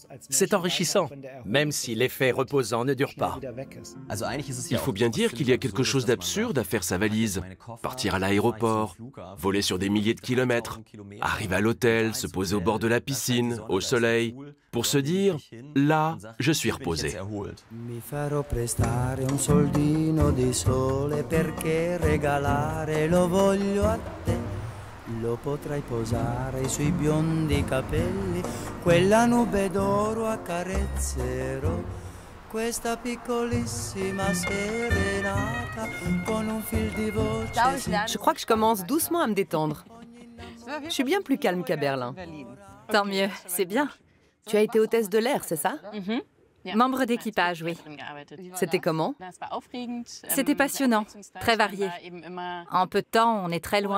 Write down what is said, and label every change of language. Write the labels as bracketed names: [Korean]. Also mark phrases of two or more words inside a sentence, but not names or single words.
[French] C'est enrichissant, même si l'effet reposant ne dure pas. Il faut bien dire qu'il y a quelque chose d'absurde à faire sa valise, partir à l'aéroport, voler sur des milliers de kilomètres, arriver à l'hôtel, se poser au bord de la piscine, au soleil, pour se dire « là, je suis reposé ». [Italian] Mi farò prestare un soldino di sole perché regalare lo voglio a te. Lo potrai posare sui biondi capelli, quella nube d'oro accarezzerò. Questa piccolissima serenata con un fil di voce. [French] Je crois que je commence doucement à me détendre. Je suis bien plus calme qu'à Berlin. Tant mieux, c'est bien. Tu as été hôtesse de l'air, c'est ça? Membre d'équipage, oui. C'était comment? C'était passionnant, très varié. En peu de temps, on est très loin.